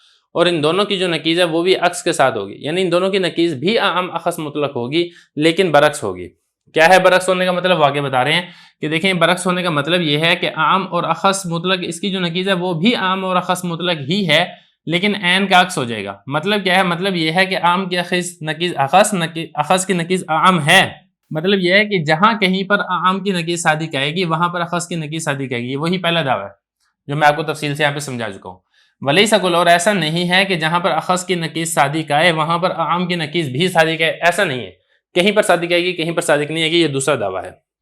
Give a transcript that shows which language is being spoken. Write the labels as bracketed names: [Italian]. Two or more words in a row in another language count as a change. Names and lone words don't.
[Urdu] اور ان دونوں کی جو نکیز ہے وہ بھی عکس کے ساتھ ہوگی، یعنی ان دونوں کی نکیز بھی اعم اخص مطلق ہوگی لیکن برعکس ہوگی۔ کیا ہے برعکس ہونے کا مطلب؟ آگے بتا رہے ہیں کہ دیکھیں برعکس ہونے کا مطلب یہ ہے کہ اعم اور اخص مطلق اس کی جو نکیز ہے وہ بھی اعم اور اخص مطلق ہی ہے لیکن عین کا عکس ہو جائے گا۔ مطلب کیا ہے؟ مطلب یہ ہے کہ اعم کی نکیز اخص کی نکیز اعم ہے، مطلب یہ ہے کہ جہاں کہیں پر اعم کی نکیز صادق آئے گی وہاں پر اخص کی نکیز صادق آئے گی، وہی پہلا دعویٰ ہے جو میں آپ کو تفصیل سے یہاں پہ سمجھا چکا ہوں۔ [Arabic] ولیس کل، [Urdu] اور ایسا نہیں ہے کہ جہاں پر اخص کی نکیز صادق آئے وہاں پر اعم کی نکیز بھی صادق آئے، ایسا نہیں ہے، کہیں پر صادق آئے گی کہیں پر صادق نہیں آئے گی، یہ دوسرا دعویٰ ہے۔